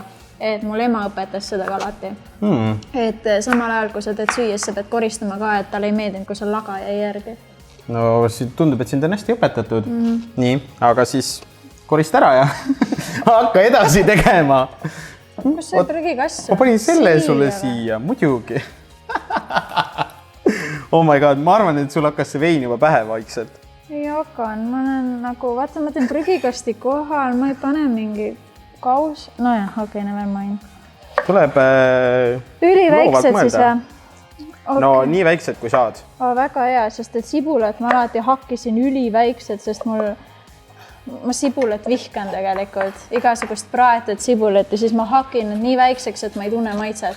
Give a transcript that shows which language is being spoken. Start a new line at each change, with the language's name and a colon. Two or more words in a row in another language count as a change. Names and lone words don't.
Estonian: Et mul ema õpetas seda ka alati. Et samal ajal, kui sa teed süüa, sa pead koristama ka, et tal ei meeldinud, kui sa laga jäi järgi. No tundub, et sind on hästi õpetatud. Nii, aga siis korista ära ja hakka edasi tegema. Kus see prügikass? Ma panin selle sulle siia, muidugi.
English: Oh my god,
Estonian: ma arvan, et sul hakkas see vein juba pähe vaikselt. Ei hakan, ma olen nagu, vaata, ma teen prügikasti kohal, ma ei pane mingi kaus. No jah, okei,
English: never mind.
Estonian: Tuleb üliväiksed siis või? No nii väiksed kui saad. Väga hea, sest et sibulat ma alati hakkisin üliväiksed, sest mul ma sibulat vihkan tegelikult, igasugust praetud sibulat ja siis ma hakin need nii väikseks, et ma ei tunne maitset.